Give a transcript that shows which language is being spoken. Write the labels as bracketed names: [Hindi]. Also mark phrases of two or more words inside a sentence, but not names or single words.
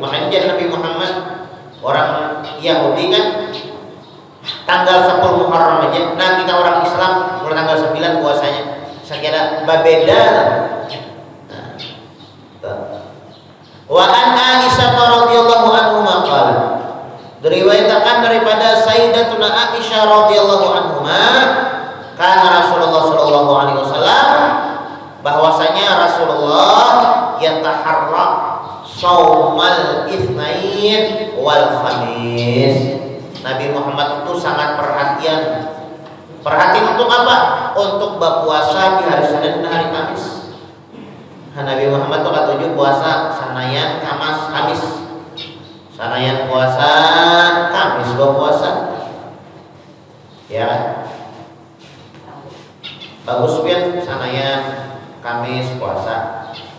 [Indonesian] Makanya jadi Nabi Muhammad, orang Yahudi kan tanggal 10 Muharram aja, nah kita orang Islam mulai tanggal 9 puasanya. Sekira berbeda. [Arabic] وعن عائشة رضي الله عنها قال, [Indonesian] diriwayatkan daripada [Arabic] سيدتنا عائشة رضي الله عنها كان رسول الله صلى الله عليه وسلم, bahwasanya رسول الله يتحرى صوم الاثنين والخميس. [Indonesian] Nabi Muhammad itu sangat perhatian. Perhatian untuk apa? Untuk berpuasa di hari Senin dan hari Kamis. [Banjar] Nabi Muhammad itu ketujuh puasa sanayan Kamis. Sanayan puasa Kamis berpuasa. [Indonesian] Ya. [Banjar] Bagus pian sanayan Kamis puasa.